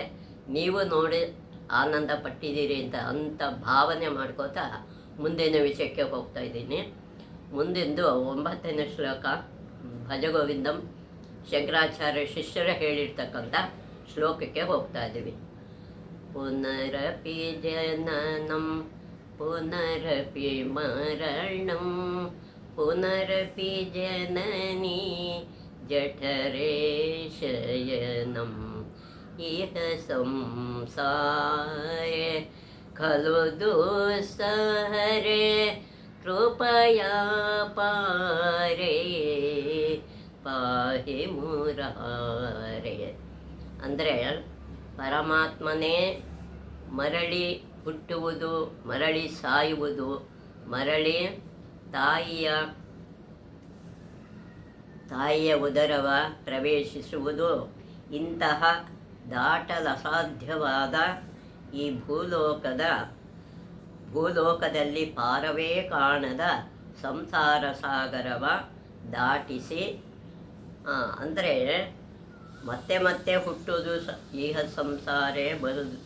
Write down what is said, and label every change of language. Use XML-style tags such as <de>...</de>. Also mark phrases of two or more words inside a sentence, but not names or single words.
<kn>ನೀವು ನೋಡಿ ಆನಂದ ಪಟ್ಟಿದ್ದೀರಿ ಅಂತ ಭಾವನೆ ಮಾಡ್ಕೋತಾ ಮುಂದಿನ ವಿಷಯಕ್ಕೆ ಹೋಗ್ತಾ ಇದ್ದೀನಿ. ಮುಂದಿಂದು 9ನೇ ಶ್ಲೋಕ ಭಜಗೋವಿಂದಂ ಶಂಕರಾಚಾರ್ಯ ಶಿಷ್ಯರು ಹೇಳಿರ್ತಕ್ಕಂಥ ಶ್ಲೋಕಕ್ಕೆ ಹೋಗ್ತಾ ಇದ್ದೀವಿ.</kn> <sa>ಪುನರಪಿ ಜನನಂ ಪುನರಪಿ ಮರಣಂ ಪುನರಪಿ ಜನನಿ ಜಠರೇ ಶಯನಂ ಇಹ ಸಂಸಾರೇ ಖಲು ದುಸ್ಸಹರೇ ಕೃಪಯಾ ಪಾರೇ ಪಾಹಿ ಮುರಾರೇ.</sa> <kn>ಅಂದರೆ ಪರಮಾತ್ಮನೇ ಮರಳಿ ಹುಟ್ಟುವುದು, ಮರಳಿ ಸಾಯುವುದು, ಮರಳಿ ತಾಯಿಯ ಉದರವ ಪ್ರವೇಶಿಸುವುದು, ಇಂತಹ ದಾಟಲಸಾಧ್ಯವಾದ ಈ ಭೂಲೋಕದಲ್ಲಿ ಪಾರವೇ ಕಾಣದ ಸಂಸಾರ ಸಾಗರವ ದಾಟಿಸಿ, ಅಂದರೆ ಮತ್ತೆ ಮತ್ತೆ ಹುಟ್ಟುವುದು, ಈಗ ಸಂಸಾರೇ ಬರುವುದು.</kn>